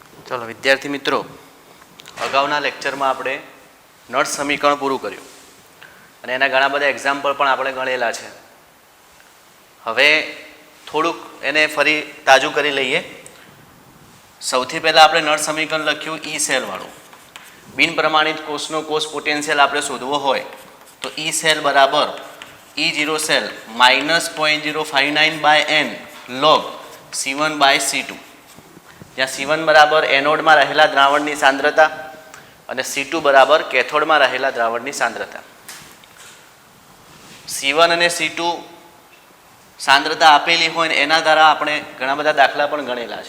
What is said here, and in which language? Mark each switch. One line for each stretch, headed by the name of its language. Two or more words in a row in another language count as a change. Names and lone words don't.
Gujarati: ચલો વિદ્યાર્થી મિત્રો, અગાઉના લેક્ચરમાં આપણે નર્સ સમીકરણ પૂરું કર્યું અને એના ઘણા બધા એક્ઝામ્પલ પણ આપણે ગણેલા છે। હવે થોડુંક એને ફરી તાજું કરી લઈએ। સૌથી પહેલા આપણે નર્સ સમીકરણ લખ્યું ઈ સેલ વાળું। બિન પ્રમાણિત કોષનો કોષ પોટેન્શિયલ આપણે શોધવો હોય તો ઈ સેલ બરાબર E0 સેલ -0.059/n log C1/C2, જ્યાં C1 બરાબર એનોડમાં રહેલા દ્રાવણની સાંદ્રતા અને C2 બરાબર કેથોડમાં રહેલા દ્રાવણની સાંદ્રતા। C1 અને C2 સાંદ્રતા આપેલી હોય ને એના દ્વારા આપણે ઘણા બધા દાખલા પણ ગણેલા છે।